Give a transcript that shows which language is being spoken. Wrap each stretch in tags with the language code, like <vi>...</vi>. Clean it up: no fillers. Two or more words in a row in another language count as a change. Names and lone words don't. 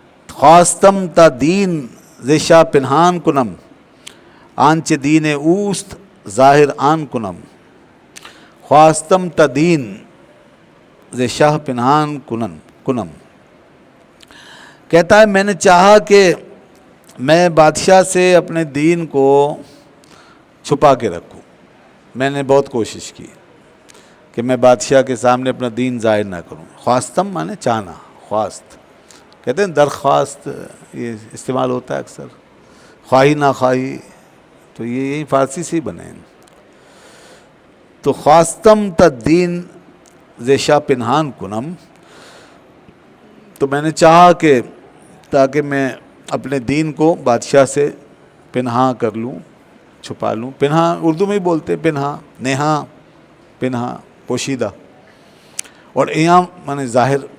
<fa>خواستم تا دین زشا پنہان کنم آنچ دین اوست ظاہر آن کنم. خواستم تا دین زشا پنہان کنم.</fa> <ur>کہتا ہے میں نے چاہا کہ میں بادشاہ سے اپنے دین کو چھپا کے رکھوں. میں نے بہت کوشش کی کہ میں بادشاہ کے سامنے اپنا دین ظاہر نہ کروں. خواستم مانے چاہنا، خواست کہتے ہیں درخواست، یہ استعمال ہوتا ہے اکثر،</ur> <fa>خواہی نہ خواہی،</fa> <ur>تو یہ یہی فارسی سے ہی بنے ہیں.</ur> <fa>تو خواستم تدین زیشا پنہان کنم،</fa> <ur>تو میں نے چاہا کہ تاکہ میں اپنے دین کو بادشاہ سے پنہا کر لوں، چھپا لوں. پنہا اردو میں ہی بولتے ہیں، پنہا، نیہا، پنہا پوشیدہ، اور ایام مانے ظاہر.</ur>